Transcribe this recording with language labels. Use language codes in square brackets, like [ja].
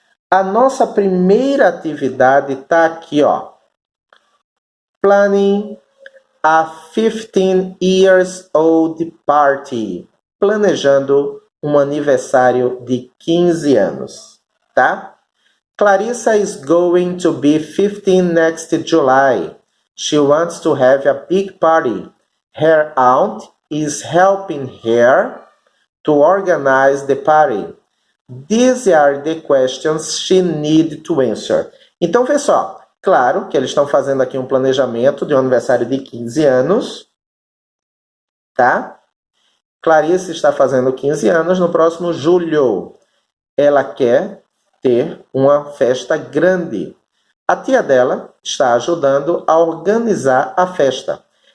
[pt] A nossa primeira atividade está aqui, ó. [en] Planning a 15 years old party. [pt] Planejando um aniversário de 15 anos, tá? [en] Clarissa is going to be 15 next July. She wants to have a big party. Her aunt is helping her to organize the party. These are the questions she needs to answer. [pt] Então, vê só. Claro que eles estão fazendo aqui um planejamento de um aniversário de 15 anos, tá? Clarice está fazendo 15 anos no próximo julho. Ela quer ter uma festa grande. A tia dela está ajudando a organizar a festa.